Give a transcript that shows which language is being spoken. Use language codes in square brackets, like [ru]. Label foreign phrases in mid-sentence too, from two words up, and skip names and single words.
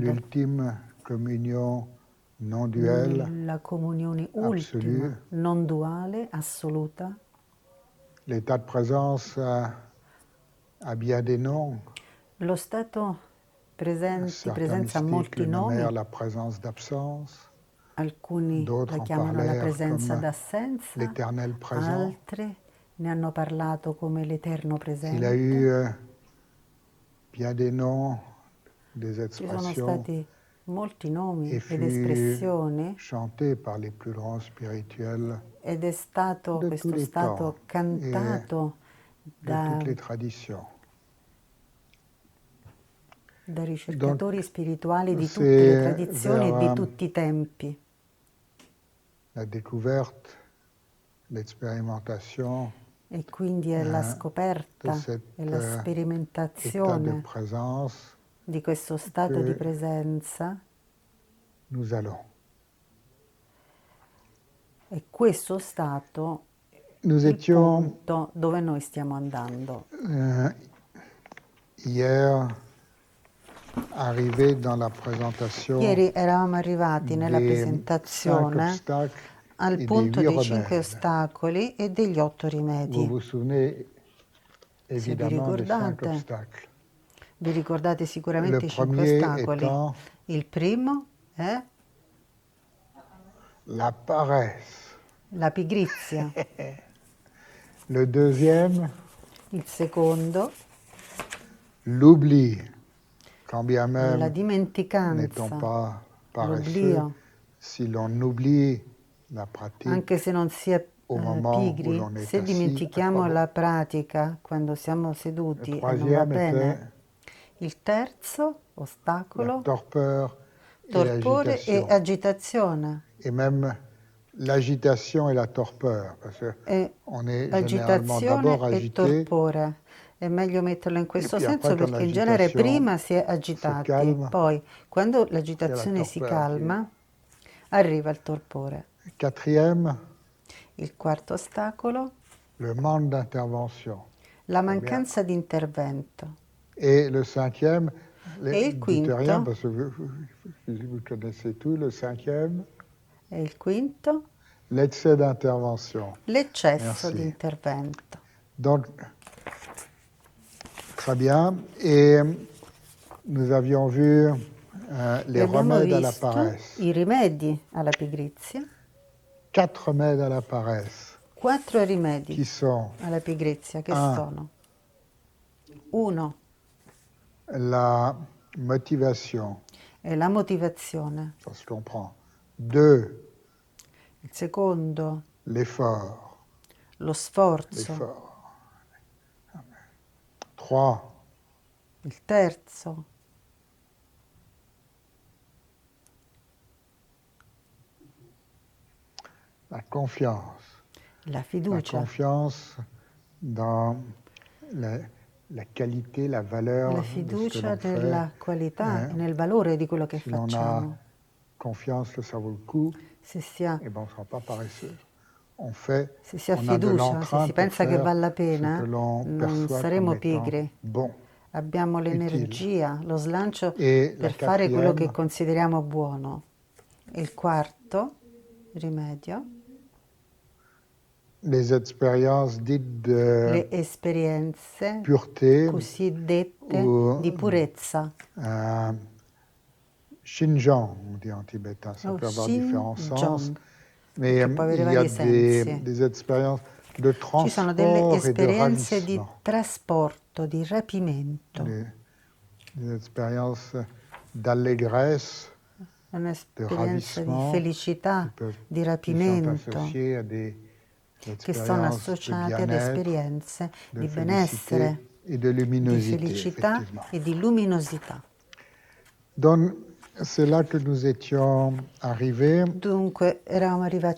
[fr] l'ultime communion non duelle, [it] nella comunione [fr] absolue. [it] ultima, non duale, assoluta. [fr] L'état de présence a bien des noms. [it] Lo stato di [fr] Certains [it] presenza ha [fr] mystiques [it] molti [fr] le nommèrent [it] nomi, [fr] la présence d'absence, [it] alcuni [fr] d'autres [it] la [fr] en [it] chiamano la [fr] parlèrent [it] presenza [fr] comme [it] d'assenza, [fr] l'éternel présent. [it] altri ne hanno parlato come l'eterno [fr] Il a [it] presente. [fr] eu bien des noms, des [it] Ci sono [fr] expressions [it] stati molti nomi [fr] et [it] ed [fr] fut [it] espressioni [fr] chanté par les plus grands spirituels [it] ed è stato, [fr] de tous [it] questo è [fr] les temps [it] stato [fr] et [it] cantato [fr] de toutes [it] da, [fr] les traditions. [it] da [fr] Donc, [it] ricercatori spirituali di tutte le [fr] c'est [it] tradizioni e di [fr] vers [it] tutti i tempi. [fr] la découverte, l'expérimentation [it] E quindi è la [fr] de [it] scoperta [fr] cet [it] e la [fr] état de [it] sperimentazione [fr] présence [it] di questo stato di [fr] que [it] presenza. [fr] nous allons. [it] E questo stato [fr] Nous [it] il [fr] étions [it] punto dove noi stiamo andando. [fr] hier arrivés dans la présentation [it] Ieri eravamo arrivati nella [fr] des 5 [it] presentazione [fr] obstacles [it] al [fr] et des punto 8 [it] dei 5 [fr] remèdes. [it] ostacoli e degli 8 [fr] Vous [it] rimedi. [fr] vous souvenez [it] Se vi [fr] évidemment des 5 [it] ricordate, [fr] obstacles. [it] vi ricordate [fr] Le [it] sicuramente i 5 [fr] premier [it] ostacoli. [fr] étant [it] Il primo è [fr] la paresse. [it] la pigrizia, [fr] Le deuxième, [it] il secondo [fr] l'oubli. Quand bien [it] la [fr] même n'étant [it] dimenticanza, [fr] pas paresseux, [it] l'oblio. [fr] si l'on oublie la pratique [it] Anche se non si è [fr] au moment où [it] pigri, [fr] l'on est [it] se [fr] assis, à [it] dimentichiamo [fr] quoi bon? [it] la pratica quando siamo [fr] Le [it] seduti e non va [fr] troisième était [it] bene. Il terzo [fr] la [it] ostacolo, [fr] torpeur et [it] torpore e [fr] l'agitation. [it] agitazione. [fr] Et même l'agitation et la torpeur, parce [it] E [fr] qu'on est généralement d'abord [it] agitazione e [fr] agité, [it] torpore. È meglio metterlo in [fr] et [it] questo [fr] puis [it] senso [fr] après, quand [it] perché in genere [fr] l'agitation [it] prima si è [fr] se [it] agitati, [fr] calme, [it] poi quando [fr] c'est la [it] l'agitazione si [fr] torpeur qui est. [it] calma arriva il torpore. [fr] Quatrième, [it] Il quarto ostacolo, [fr] le manque d'intervention. [it] la [fr] Très bien. [it] mancanza di intervento. [fr] Et le cinquième, [it] E il [fr] dites rien [it] quinto, [fr] parce que vous connaissez tout, le cinquième, [it] e il quinto, [fr] l'excès d'intervention. [it] l'eccesso [fr] Merci. [it] di intervento. [fr] Donc, très bien. Et nous avions vu les [it] E abbiamo [fr] remèdes à la [it] visto [fr] paresse. [it] i rimedi alla pigrizia, [fr] 4 remèdes à la paresse [it] 4 rimedi [fr] qui sont [it] alla pigrizia che Ah. sono: 1 [fr] la motivation, [it] è la motivazione, [fr] ça se comprend. 2, [it] il secondo [fr] l'effort. [it] lo sforzo, [fr] L'effort. 3, [it] il terzo [fr] la confiance. [it] la [fr] La [it] fiducia, [fr] confiance dans la qualité, la valeur [it] la [fr] de ce que [it] fiducia [fr] l'on fait. [it] nella qualità Eh, e nel valore di quello che [fr] Si l'on a [it] facciamo. [fr] confiance que ça vaut le coup, [it] Se si ha, [fr] eh ben, on ne sera pas paresseux. On fait, [it] se si ha [fr] on a de [it] fiducia, se [fr] l'entrain [it] si [fr] pour [it] pensa che [fr] faire [it] vale la [fr] ce [it] pena, [fr] que l'on [it] non [fr] perçoit [it] saremo [fr] comme étant [it] pigri. [fr] bon. [it] Abbiamo utile. l'energia, lo slancio E la per fare quello che [fr] quatrième, [it] consideriamo buono. Il quarto rimedio, [fr] les expériences dites de [it] le esperienze [fr] pureté [it] cosiddette [fr] ou [it] di purezza, [fr] Xinjiang, on dit en tibétain, ça [it] o [fr] peut avoir différents sens, [it] Xinjiang, [fr] mais [it] che può avere [fr] il y a [it] vari sensi. [fr] des expériences de [it] Ci sono delle [fr] transport et de [it] esperienze di [fr] ravissement, [it] trasporto, di rapimento, [fr] des expériences d'allégresse, de [it] un'esperienza di [fr] ravissement, [it] felicità, di [fr] qui sont [it] rapimento, [fr] associées à des [it] che sono [fr] expériences de [it] associate ad [fr] bien-être, [it] esperienze [fr] de [it] di [fr] félicité [it] benessere, [fr] et de [it] di [fr] luminosité, [it] felicità [fr] effectivement. [it] e di luminosità. [fr] Donc, c'est là que nous étions arrivés. [it] Dunque eravamo arrivati